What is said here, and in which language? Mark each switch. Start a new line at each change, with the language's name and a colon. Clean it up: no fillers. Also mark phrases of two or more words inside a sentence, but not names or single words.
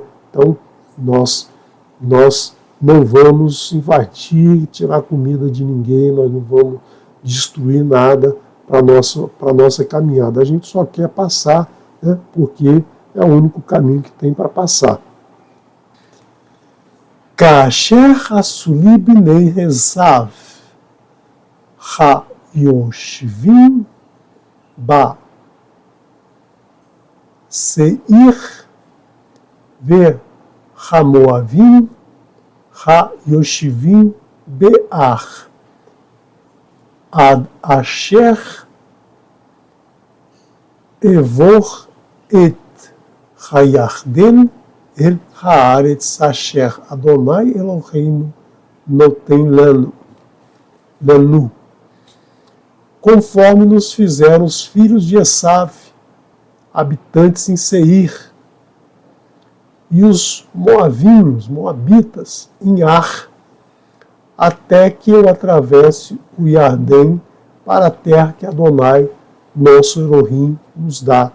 Portuguese: Então, nós não vamos invadir, tirar comida de ninguém, nós não vamos destruir nada para a nossa caminhada. A gente só quer passar, né, porque é o único caminho que tem para passar.
Hebrew: כאשר עשולי בני עשו היושבים בא שעיר והמואבים היושבים בער עד אשר עבור את הירדן אל הארץ אשר אדוני אלוהינו נותן לנו.
Portuguese: Conforme nos fizeram os filhos de Esav, habitantes em Seir, e os moabitas, em Ar, até que eu atravesse o Iardém para a terra que Adonai, nosso Elohim, nos dá.